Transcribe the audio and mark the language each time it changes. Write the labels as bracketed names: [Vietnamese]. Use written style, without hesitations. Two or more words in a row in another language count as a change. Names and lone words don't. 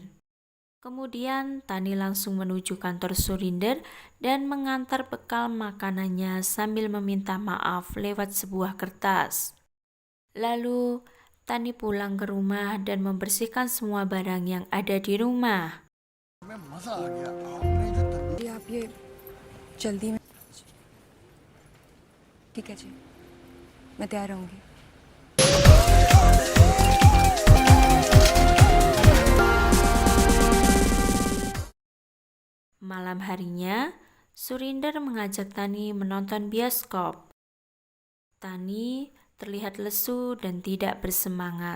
[Indonesian] Kemudian Tani langsung menuju kantor Surinder dan mengantar bekal makanannya sambil meminta maaf lewat sebuah kertas. Lalu Tani pulang ke rumah dan membersihkan semua barang yang ada di rumah. [Hindi] आप ये जल्दी में ठीक है जी, मैं तैयार रहूंगी. [Indonesian] Malam harinya, Surinder mengajak Tani menonton bioskop. Tani terlihat lesu dan tidak bersemangat.